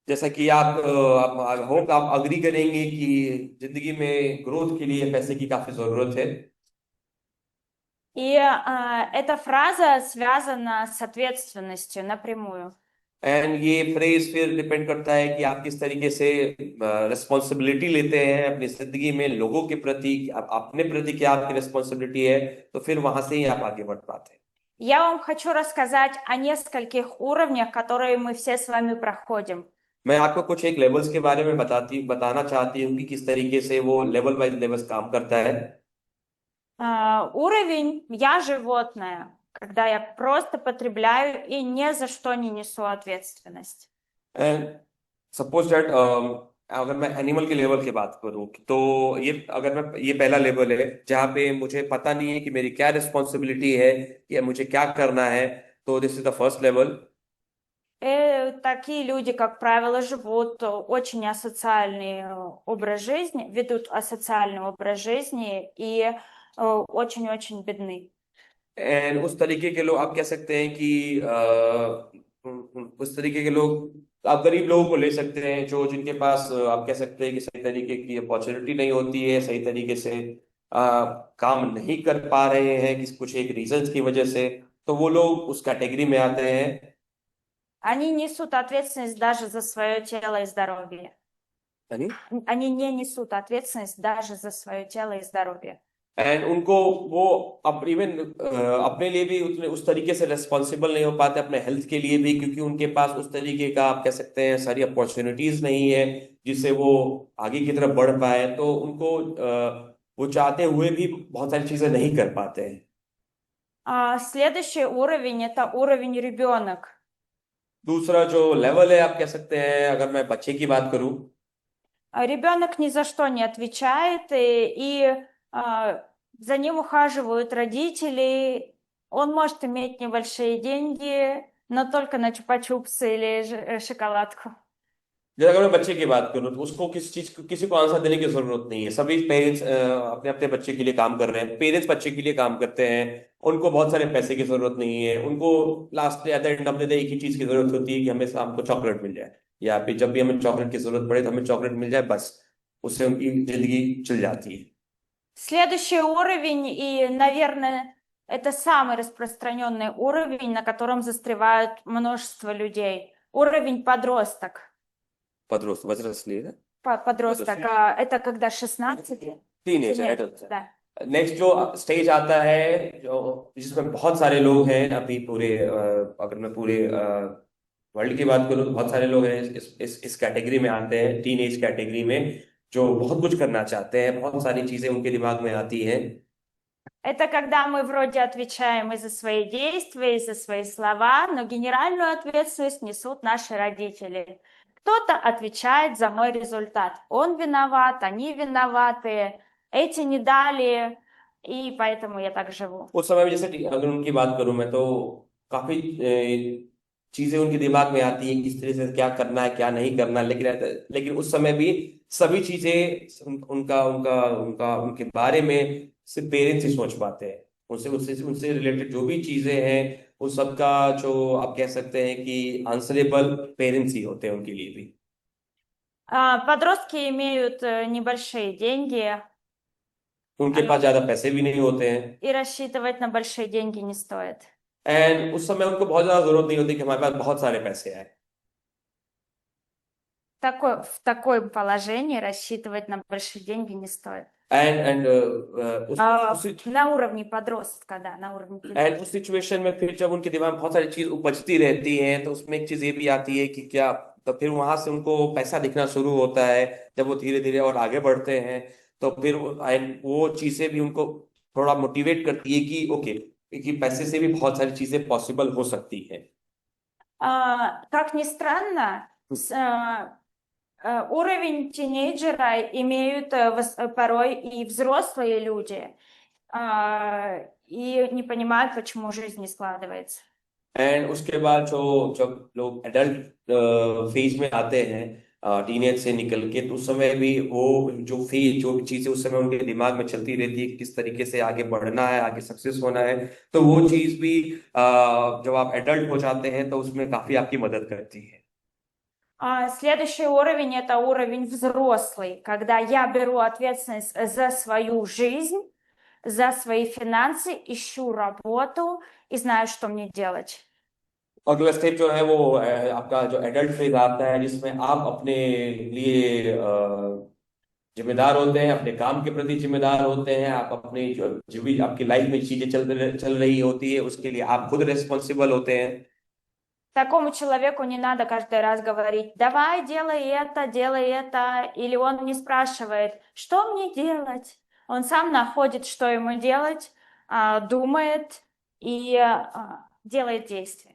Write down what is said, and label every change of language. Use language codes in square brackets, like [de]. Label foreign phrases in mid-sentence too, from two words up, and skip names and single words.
[hi] जैसा कि आप होप आप अग्री करेंगे कि जिंदगी में ग्रोथ के लिए पैसे की काफी जरूरत है। [ru] И эта фраза связана с ответственностью напрямую. [hi] एंड ये फ्रेज फिर डिपेंड करता है कि आप किस तरीके से रिस्पॉन्सिबिलिटी लेते हैं अपनी जिंदगी में लोगों के प्रति, अपने प्रति क्या आपकी रिस्पॉन्सिबिलिटी है, तो फिर वहां से ही आप आगे बढ़ पाते हैं। [ru] Я вам хочу рассказать о нескольких уровнях, которые мы все с вами проходим. [hi] मैं आपको कुछ एक लेवल्स के बारे में बताना चाहती हूँ कि किस तरीके से वो [en] level by levels [hi] काम करता है। [ru] Уровень «я животное», когда я просто потребляю и ни за что не несу ответственность. [en] and suppose that [hi] अगर मैं एनिमल के लेवल की बात करूं तो ये पहला लेवल है जहाँ पे मुझे पता नहीं है कि मेरी क्या रिस्पॉन्सिबिलिटी है या मुझे क्या करना है। [en] तो this is the first level। [ru] Такие люди, как правило, живут очень асоциальный образ жизни, ведут асоциальный образ жизни и очень-очень бедны. [hi] एंड उस तरीके के लोग आप कह सकते हैं कि उस तरीके के लोग आप गरीब लोगों को ले सकते हैं जो जिनके पास आप कह सकते हैं कि सही तरीके की अपॉर्चुनिटी नहीं होती है, सही तरीके से काम नहीं कर पा रहे हैं कुछ एक रीजंस की वजह से। तो वो लोग उस कैटेगरी में आते हैं। [ru] Они несут ответственность даже за свое тело и здоровье. [hi] यानी [ru] Они не несут ответственность даже за свое тело и здоровье. [hi] एंड उनको वो अब इवन अपने लिए भी उतने उस तरीके से रिस्पॉन्सिबल नहीं हो पाते अपने हेल्थ के लिए भी, क्योंकि उनके पास उस तरीके का आप कह सकते हैं सारी अपॉर्चुनिटीज नहीं है जिससे वो आगे की तरफ बढ़ पाए। तो उनको वो चाहते हुए भी बहुत सारी चीजें नहीं कर पाते हैं। [ru] Следующий уровень – это уровень ребенок. [hi] दूसरा जो लेवल है आप कह सकते हैं, अगर मैं बच्चे की बात करूं, [ru] Ребенок ни за что не отвечает, за ним ухаживают родители. Он может иметь небольшие деньги, но только на чупа-чупсы или шоколадку. [hi] जैसे अगर मैं बच्चे की बात करूं तो उसको किसी को आंसर देने की जरूरत नहीं है। सभी पेरेंट्स अपने अपने बच्चे के लिए काम कर रहे हैं, पेरेंट्स बच्चे के लिए काम करते हैं। उनको बहुत सारे पैसे की जरूरत नहीं है, उनको [en] last at the end of the day [hi] एक ही चीज की जरूरत होती है कि हमें शाम को चॉकलेट मिल जाए, या फिर जब भी हमें चॉकलेट की जरूरत पड़े तो हमें चॉकलेट मिल जाए, बस उससे उनकी जिंदगी चल जाती है। [ru] Следующий уровень, и, наверное, это самый распространенный уровень, на котором застревают множество людей. Уровень подросток. возрослые, да? Подросток, Подросток. это когда 16 лет? [hi] टीनेजर, [ru] Нет, [hi] एडल्ट। [ru] да. [hi] नेक्स्ट जो स्टेज आता है जो जिसमें बहुत सारे लोग हैं अभी पूरे अगर मैं पूरे वर्ल्ड की बात करूँ तो बहुत सारे लोग हैं इस कैटेगरी में आते हैं, [en] teen age category [hi] में, जो बहुत कुछ करना चाहते हैं, बहुत सारी चीजें उनके दिमाग में आती हैं। [ru] Это когда мы вроде отвечаем и за свои действия, и за свои слова, но генеральную ответственность несут наши родители. Кто-то отвечает за мой результат. Он виноват, они виноваты, эти не дали, и поэтому я так живу. [hi] उस समय में जैसे अगर उनकी बात करूं मैं तो काफी चीजें उनके दिमाग में आती हैं किस तरह से क्या करना है क्या नहीं करना, लेकिन लेकिन उस समय भी सभी चीजें उनका उनका उनका उनके बारे में सिर्फ पेरेंट्स ही सोच पाते हैं। उनसे उनसे उनसे रिलेटेड जो भी चीजें हैं उस सबका जो आप कह सकते हैं कि [en] answerable parents [hi] ही होते हैं उनके लिए भी। [ru] Подростки имеют небольшие деньги, [hi] उनके पास ज्यादा पैसे भी नहीं होते हैं, [ru] и рассчитывать на большие деньги не стоит. [hi] एंड उस समय उनको बहुत ज्यादा जरूरत नहीं होती कि हमारे पास बहुत सारे पैसे आए। [ru] В таком положении рассчитывать на большие деньги не стоит. [hi] एंड [ru] На уровне подростка, да, на уровне [hi] एंड उस सिचुएशन में फिर जब उनके दिमाग में बहुत सारी चीज उपजती रहती हैं तो उसमें एक चीज ये भी आती है कि क्या, तो फिर वहां से उनको पैसा दिखना शुरू होता है। जब वो धीरे धीरे और आगे बढ़ते हैं तो फिर एंड वो चीजें भी उनको थोड़ा मोटिवेट करती है कि ओके, कि पैसे से भी बहुत सारी चीजें पॉसिबल हो सकती है। [ru] Как ни странно, уровень тинейджера имеют порой и взрослые люди, и не понимают, почему жизнь не складывается. [hi] एंड उसके बाद जो जब लोग [en] adult phase [hi] में आते हैं टीनेज से निकल के, तो उस समय भी वो जो फेज जो भी चीजें उस समय उनके दिमाग में चलती रहती है किस तरीके से आगे बढ़ना है, आगे सक्सेस होना है, तो वो चीज भी जब आप एडल्ट हो जाते हैं तो उसमें काफी आपकी मदद करती है। [ru] Следующий уровень – это уровень взрослый, когда я беру ответственность за свою жизнь, за свои финансы, ищу работу и знаю, что мне делать. [hi] अगला स्टेप जो है वो आपका जो [en] adult phase [hi] आता है जिसमें आप अपने लिए जिम्मेदार होते हैं, अपने काम के प्रति जिम्मेदार होते हैं, आप अपनी जो भी आपकी लाइफ में चीजें चल रही होती है उसके लिए आप खुद रिस्पॉन्सिबल होते हैं। [ru] Такому человеку не надо каждый раз говорить, давай, делай это, или он не спрашивает, что мне делать. Он сам находит, что ему делать, думает и делает действия.